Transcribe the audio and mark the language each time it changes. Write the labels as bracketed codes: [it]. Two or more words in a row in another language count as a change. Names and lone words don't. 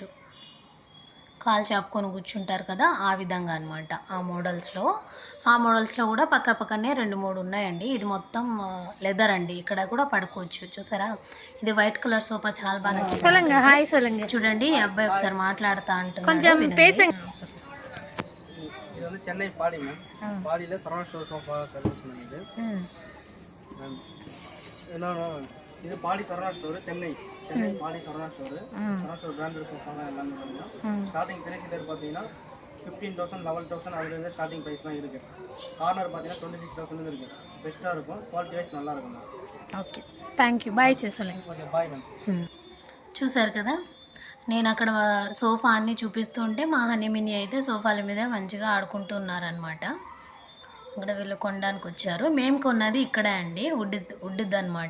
[te] కాలు చాపుకొని కూర్చుంటారు కదా, ఆ విధంగా అన్నమాట. ఆ మోడల్స్లో కూడా పక్క పక్కనే 2-3 ఉన్నాయండి. ఇది మొత్తం లెదర్ అండి. ఇక్కడ కూడా పడుకోవచ్చు. చూసారా, ఇది [en] white colour sofa [te] చాలా బాగా నచ్చింది. చూడండి, ఈ అబ్బాయి ఒకసారి మాట్లాడుతా అంటున్నాడు. [ta] இது வந்து சென்னை பாடி மேம். பாடியில் சரவண ஸ்டோர் [en] sofa service [ta] மேம். இது இன்னொன்று இது பாடி சரவணா ஸ்டோர் சென்னை பாடி சரவணா ஸ்டோர் [en] branded sofa-lam [ta] எல்லாமே பார்த்தீங்கன்னா [en] starting 3 seater [ta] பார்த்தீங்கன்னா 15,000 11,000 அதுலேருந்து [en] starting price-lam [ta] இருக்குது. கார்னர் பார்த்தீங்கன்னா 26,000 இருக்குது. பெஸ்ட்டாக இருக்கும், [en] quality wise [ta] நல்லா இருக்கும் மேம். [en] Okay, thank you. Bye [te] చేసలేండి. [en] Okay, bye ma'am. [te] చూసారు కదా, నేను అక్కడ సోఫా అన్నీ చూపిస్తుంటే మా హనీమిని అయితే సోఫాల మీద మంచిగా ఆడుకుంటూ ఉన్నారనమాట. ఇక్కడ వీళ్ళు కొనడానికి వచ్చారు. మేము కొన్నది ఇక్కడే అండి, వుడ్ది అనమాట.